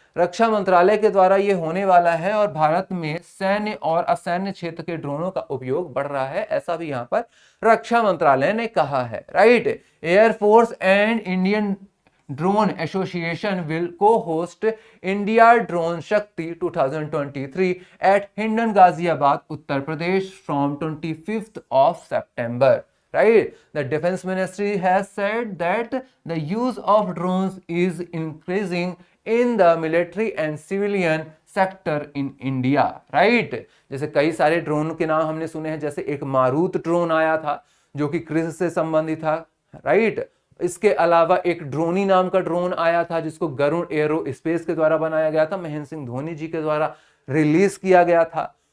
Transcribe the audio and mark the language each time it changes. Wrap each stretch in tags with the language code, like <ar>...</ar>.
<hi>रक्षा मंत्रालय के द्वारा यह होने वाला है और भारत में सैन्य और असैन्य क्षेत्र के ड्रोनों का उपयोग बढ़ रहा है, ऐसा भी यहां पर रक्षा मंत्रालय ने कहा है, right.</hi> <en>Air force and Indian drone association will co-host India drone Shakti 2023 at Hindon, Ghaziabad, Uttar Pradesh from 25th of September. Right? The Defense Ministry has said that the use of drones is increasing in the military and civilian sector in India. Right?</en> <hi>जैसे कई सारे drone के नाम हमने सुने हैं, जैसे एक मारुत ड्रोन आया था जो कि कृषि से संबंधित था, राइट। इसके अलावा एक ड्रोनी नाम का ड्रोन आया था जिसको गरुड़ एरो स्पेस के द्वारा बनाया गया था, महेंद्र सिंह धोनी जी के द्वारा रिलीज किया गया था।</hi>